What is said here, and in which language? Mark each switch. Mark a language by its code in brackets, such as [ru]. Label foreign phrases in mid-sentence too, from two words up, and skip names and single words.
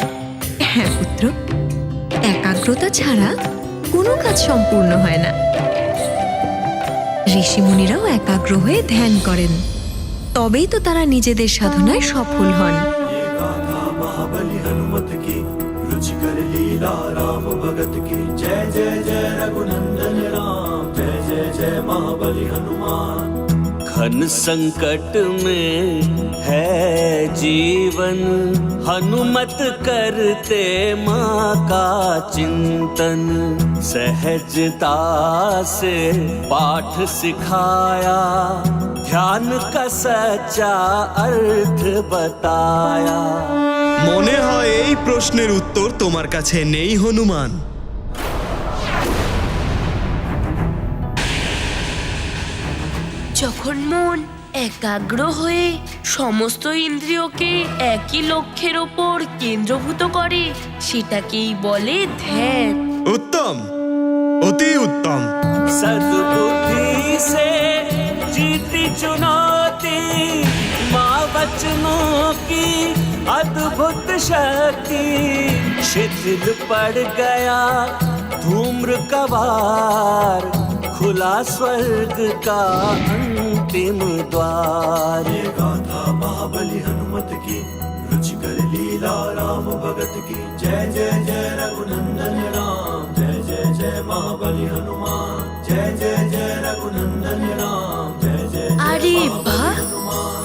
[bn] হ্যাঁ পুত্র, একাগ্রতা ছাড়া কোনো কাজ সম্পূর্ণ হয় না। ঋষিমুনিরাও একাগ্র হয়ে ধ্যান করেন, তবেই তো তারা নিজেদের সাধনায় সফল হন। [hi] रुचिकर लीला राम भगत की जय जय जय रघुनंदन राम जय जय जय महाबली हनुमान। घन संकट में है जीवन हनुमत करते माँ का चिंतन सहजता से पाठ सिखाया ध्यान का सच्चा अर्थ बताया। [bn] মনে হয় এই প্রশ্নের উত্তর তোমার কাছে নেই হনুমান। যখন মন একাগ্র হয়ে সমস্ত ইন্দ্রিয়কে একই লক্ষ্যের ওপর কেন্দ্রভূত করে সেটাকেই বলে ধ্যান। উত্তম, অতি উত্তম। [hi] सद्बुद्धि से जीती चुनौती माँ वचनों की अद्भुत शक्ति शिथिल पड़ गया धूम्र कवार खुला स्वर्ग का अंतिम द्वार। ये गाथा महाबली हनुमत की रुचिकर लीला राम भगत की जय जय जय रघुनंदन राम जय जय जय महाबली हनुमान जय जय जय रघुनंदन राम जय जय जय [bn] আরে [hi] महाबली [bn] বাহ, [hi] हनुमान।